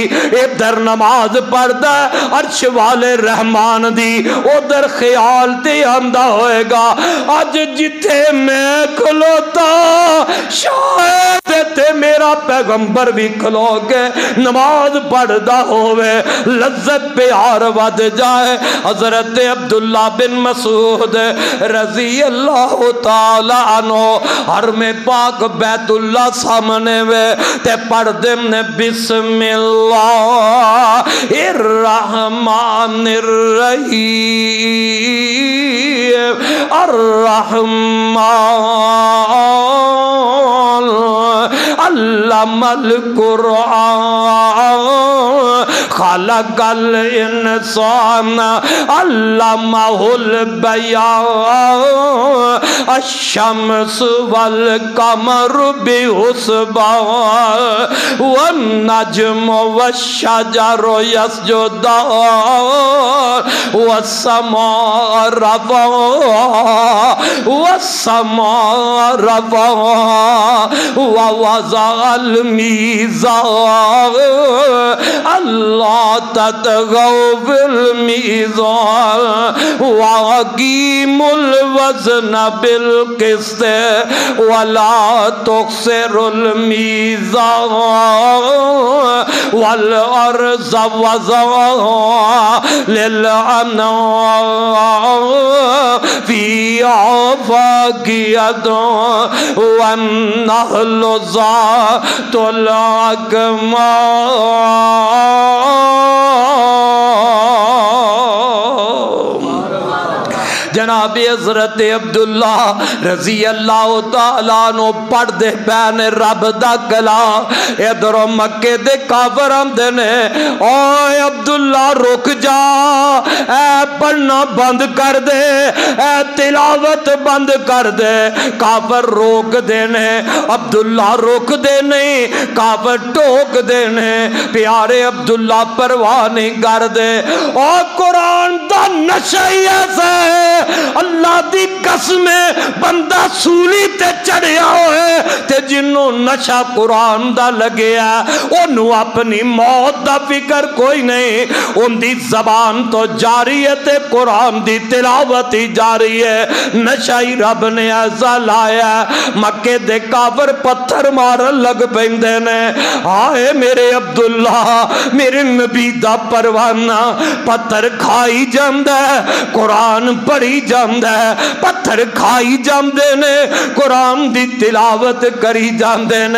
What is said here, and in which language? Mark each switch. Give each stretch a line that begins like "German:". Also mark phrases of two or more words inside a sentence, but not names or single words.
Punjabi: ادھر نماز پڑھدا عرش والے رحمان دی، ادھر خیال تے آندا ہووے گا اج جتھے میں کھلوتا شاید تے میرا پیغمبر بھی کھلو کے نماز پڑھدا ہووے، لذت پیار ودھ جائے. حضرت عبداللہ بن مسعود
Arabic: رضي الله تعالى عنه
Punjabi: ہر میں پاک بیت اللہ سامنے وے تے پڑھدے نے
Arabic: بسم الله الرحمن الرحيم الرحمن علم القرآن خلق الإنسان علمه البيان الشمس والقمر بحسبان والنجم والشجر يسجدان والسماء رفعها والسماء رفعها ووضع الميزان ألا تطغوا في الميزان وأقيموا الوزن بالقسط ولا تخسروا الميزان والأرض وضعها للأنام فيها فاكهة والنخل ذات الأكمام.
Punjabi: جناب حضرت عبداللہ
Arabic: رضي الله تعالى عنه
Punjabi: پڑھدے پین رب دا کلام. ادھروں مکے دے کافر آندے نے اوئے عبداللہ رک جا، اے پڑھنا بند کر دے، اے تلاوت بند کر دے. کافر روک دے نے، عبداللہ روک دے نہیں، کافر ٹوک دے نے. پیارے عبداللہ پرواہ نہیں کر دے. اور قرآن دا نشہ ہی ایسا ہے، اللہ دی قسم بندہ سولی تے چڑھیا ہوئے تے جنوں نشہ قرآن دا لگیا انہوں اپنی موت دا فکر کوئی نہیں، ان دی زبان تو جاری ہے تے قرآن دی تلاوت ہی جاری ہے، نشہ ہی رب نے ایسا لایا۔ مکے دے کافر پتھر مارن لگ پیندے نے، آئے میرے عبداللہ میرے نبی دا پروانہ پتھر کھائی جاندہ ہے، قرآن پڑھی جاندہ ہے، پتھر کھائی جاندے نے، قرآن دی تلاوت کری جاندے نے۔